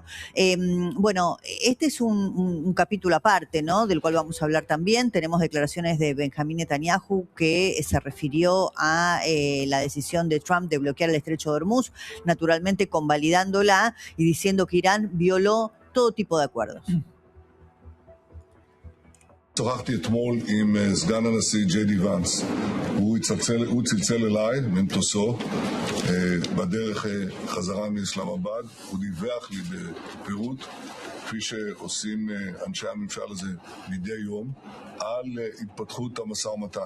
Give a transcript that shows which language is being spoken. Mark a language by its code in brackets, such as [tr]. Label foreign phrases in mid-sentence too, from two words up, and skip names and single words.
[es] Bueno, este es un capítulo aparte, ¿no?, del cual vamos a hablar también. Tenemos declaraciones de Benjamín Netanyahu, que se refirió a la decisión de Trump de bloquear el estrecho de Hormuz, naturalmente convalidándola y diciendo que Irán violó todo tipo de acuerdos. [he] שוחחתי אתמול עם סגן הנשיא ג'יי די ואנס. הוא צלצל אליי ממטוסו בדרך חזרה מאסלאמבאד. הוא דיווח לי בפירוט, כפי שעושים אנשי הממשל הזה מדי יום, על התפתחות המשא ומתן.